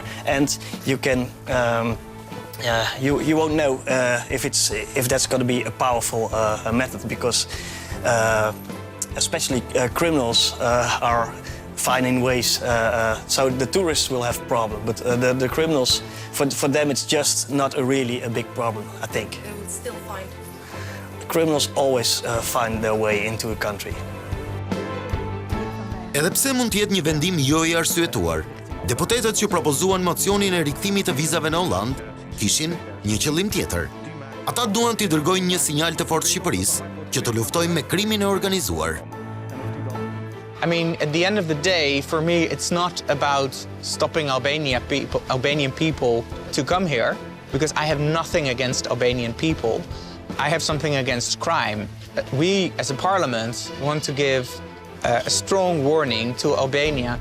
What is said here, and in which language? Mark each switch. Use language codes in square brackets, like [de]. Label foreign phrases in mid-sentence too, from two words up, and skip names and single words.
[en] And you can you won't know if that's going to be a powerful method because especially criminals are finding ways, so the tourists will have a problem, but the criminals, for them it's just not really a big problem, I think. They would still find. Criminals always find their way into a country. [sq] Edhe pse mund të jetë një vendim jo i arsyetuar, deputetët që propozuan mocionin e rikthimit të vizave në Holland kishin një qëllim tjetër. Ata duan t'i dërgojnë një sinjal të fortë Shqipërisë që të luftojë me krimin e organizuar. [en] I mean, at the end of the day, for me, it's not about stopping Albanian people to come here, because I have nothing against Albanian people. I have something against crime. We, as a parliament, want to give a strong warning to Albania.